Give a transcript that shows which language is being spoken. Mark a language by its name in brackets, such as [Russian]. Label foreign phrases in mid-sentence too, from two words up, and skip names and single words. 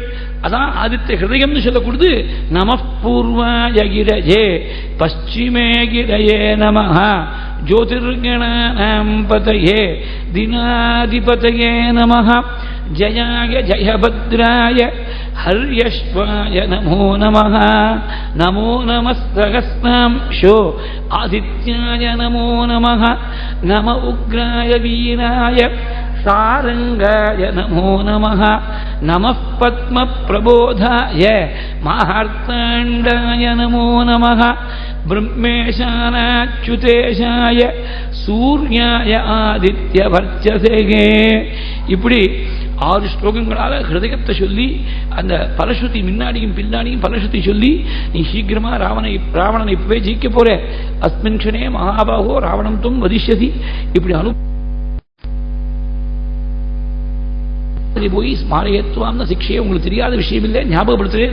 [Tamil] அதான் ஆதித்ய ஹிருதயம்னு சொல்லக்கூடாது. [Sanskrit] नमः पूर्वाय गिरये पश्चिमे गिरये नमः ज्योतिर्गणानाम् पतये दिनाधिपतये नमः जयाय जयभद्राय हर्यश्वाय नमो नमः नमो नमः सहस्रांशो आदित्याय नमो नमः नम उग्राय वीराय सारंगाय नमो नमः नमः पद्मप्रबोधाय मार्ताण्डाय नमो नमः ब्रह्मेशानाच्युतेशाय सूर्याय आदित्यवर्चसे [Tamil] இப்படி 6 ஸ்லோகங்களால ஹிருதயத்தை சொல்லி அந்த பலஸ்ருதி முன்னாடியும் பின்னாடியும் பலஸ்ருதி சொல்லி நீ சீக்கிரமா ராவணனை இப்பவே ஜெயிக்க போற [Sanskrit] अस्मिन् क्षणे महाबाहो रावणं त्वं वधिष्यति [Tamil] இப்படி போய் ஸ்மாரயத்துவாம்ன சிக்ஷையை உங்களுக்கு தெரியாத விஷயம் இல்லை, ஞாபகப்படுத்துறேன்.